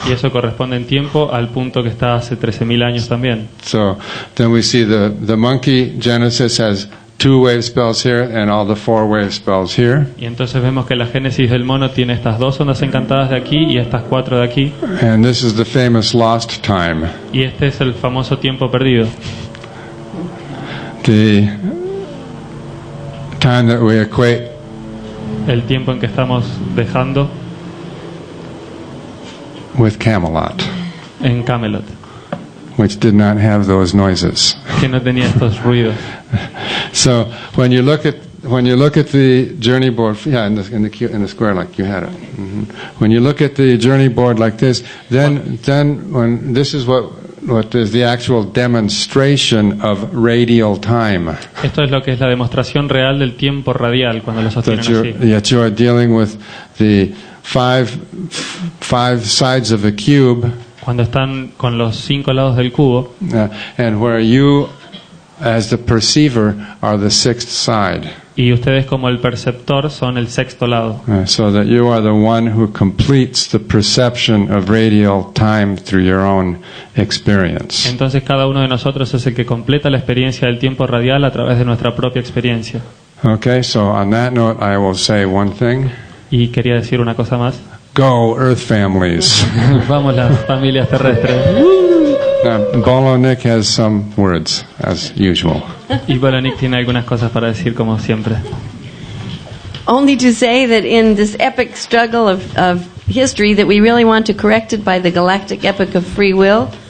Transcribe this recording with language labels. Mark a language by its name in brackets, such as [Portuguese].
[Spanish] Y eso corresponde en tiempo al punto que está hace 13.000 años también. [English] So then we see the monkey genesis has 2 wave spells here and all the 4 wave spells here. [Spanish] Y entonces vemos que la génesis del mono tiene estas 2 ondas encantadas de aquí y estas 4 de aquí. [English] And this is the famous lost time. [Spanish] Y este es el famoso tiempo perdido. [English] The time that we equate [Spanish] El tiempo en que estamos dejando [English] with Camelot, [Spanish] en Camelot, [English] which did not have those noises. [Spanish] que no tenía estos ruidos. [English] So when you look at the journey board, in the square like you had it. When you look at the journey board like this, then when this is what is the actual demonstration of radial time. [Spanish] Esto es lo que es la demostración real del tiempo radial cuando lo sostienen así. [English] You are dealing with the five sides of a cube, [Spanish] Cuando están con los 5 lados del cubo, [English] and where you as the perceiver, are the sixth side. [Spanish] Y ustedes como el perceptor son el sexto lado. [English] So that you are the one who completes the perception of radial time through your own experience. [Spanish] Entonces cada uno de nosotros es el que completa la experiencia del tiempo radial a través de nuestra propia experiencia. [English] Okay, so on that note, I will say one thing. [Spanish] Y quería decir una cosa más. [English] Go, Earth families. [Spanish] Vamos las familias terrestres. [English] Now, Bolo Nick has some words, as usual. [Spanish] Y Bolonik tiene algunas cosas para decir como siempre. [English] Only to say that in this epic struggle of history that we really want to correct it by the galactic epic of free will.